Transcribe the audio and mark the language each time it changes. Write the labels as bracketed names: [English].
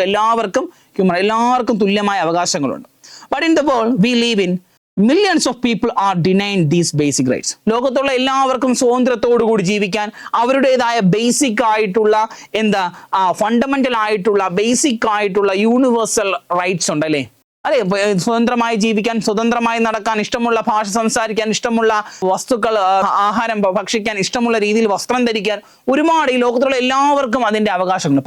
[Malayalam] എല്ലാവർക്കും തുല്യമായ അവകാശങ്ങളുണ്ട്. [English] But in the world we live in, millions of people are denied these basic rights. [Malayalam] ലോകത്തുള്ള എല്ലാവർക്കും സ്വാതന്ത്ര്യത്തോടു കൂടി ജീവിക്കാൻ അവരുടേതായ ബേസിക് ആയിട്ടുള്ള ഫണ്ടമെന്റൽ ആയിട്ടുള്ള ബേസിക് ആയിട്ടുള്ള യൂണിവേഴ്സൽ റൈറ്റ്സ് ഉണ്ടല്ലേ? അതെ, സ്വതന്ത്രമായി ജീവിക്കാൻ, സ്വതന്ത്രമായി നടക്കാൻ, ഇഷ്ടമുള്ള ഭാഷ സംസാരിക്കാൻ, ഇഷ്ടമുള്ള വസ്തുക്കൾ ആഹാരം ഭക്ഷിക്കാൻ, ഇഷ്ടമുള്ള രീതിയിൽ വസ്ത്രം ധരിക്കാൻ, ഒരുപാട് ഈ ലോകത്തുള്ള എല്ലാവർക്കും അതിന്റെ അവകാശമുണ്ട്.